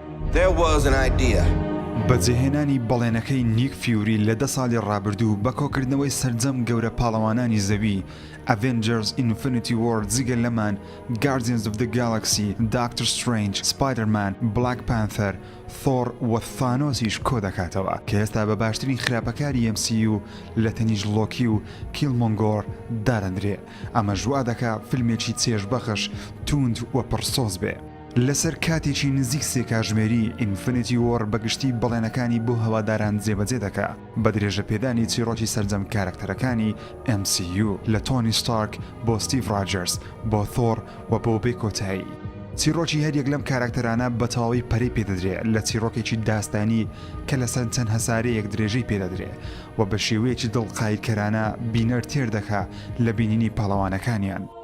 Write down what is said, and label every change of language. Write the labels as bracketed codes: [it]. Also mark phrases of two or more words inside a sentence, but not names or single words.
[en] There was an idea. [ckb] بەجێهێنانی بەڵێنەکەی نیک فیوری لە 10 ساڵی ڕابردوو بە کۆکردنەوەی سەرجەم گەورە پاڵەوانانی زەوی Avengers Infinity War جگە لەمان Guardians of the Galaxy Doctor Strange Spider-Man Black Panther Thor و ثانۆسیش کۆ دەکاتەوە کە ئێستا بە باشترین خراپەکاری MCU لە تەنیژ لۆکی و کیلمۆنگۆر دارەندرێ ئەمە ژوا دەکا فیلمێکی چێژبەخش توند و پرسۆز بێ لەسەر کاتێکی نزیک سێ کاژمێری ئینفینیتی وۆر بەگشتی بەڵێنەکانی بۆ هەواداران جێبەجێ دەکا بە درێژە پێدانی چیرۆکی سەرجەم کارکتەرەکانی MCU لە تۆنی ستارک بۆ ستیڤ ڕاجەرز بۆ ثۆر و بۆ بێ کۆتایی چیرۆکی هەریەک لەم کارکتەرانە بە تەواوی پەرەی پێدەدرێت لە چیرۆکێکی داستانی کە لەسەر چەند هەسارەیەک درێژەی پێدەدرێت و بە شێوەیەکی دڵقایرکەرانە بینەر تێر دەکا لە بینینی پاڵەوانەکانیان